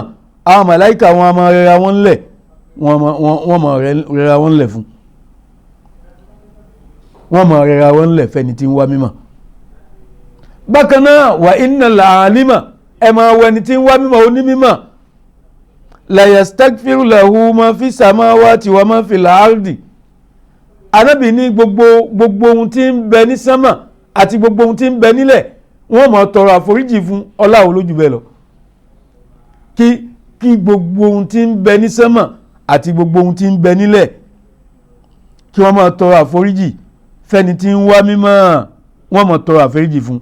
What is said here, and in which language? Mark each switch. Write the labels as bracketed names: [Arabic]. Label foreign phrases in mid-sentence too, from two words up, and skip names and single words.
[Yoruba] Àwọn màláíkà wọ́n a máa rẹra wọ́n lẹ̀, wọ́n máa rẹra wọ́n lẹ̀ fún, wọ́n máa rẹra wọ́n lẹ̀ fẹ́ni tí ń wá mímọ̀. Bákan náà wà [Arabic] إن العالم, [Yoruba] ẹ máa wọ ẹni tí ń wá mímọ̀, onímímọ̀, [Arabic] ليستغفر له ما في السماوات وما في الأرض. [Yoruba] Ànábì ní gbogbo ohun tí ń bẹ ní sánmà àti gbogbo ohun tí ń bẹ nílẹ̀ wọ́n máa tọrọ àforíjì fún. Ọlá wo lójú bẹ́ẹ̀ lọ kí gbogbo ohun tí ń bẹ ní sánmà àti gbogbo ohun tí ń bẹ nílẹ̀ kí wọ́n máa tọrọ àforíjì fẹ́ni tí ń wá mímọ̀, wọ́n máa tọrọ àforíjì fún.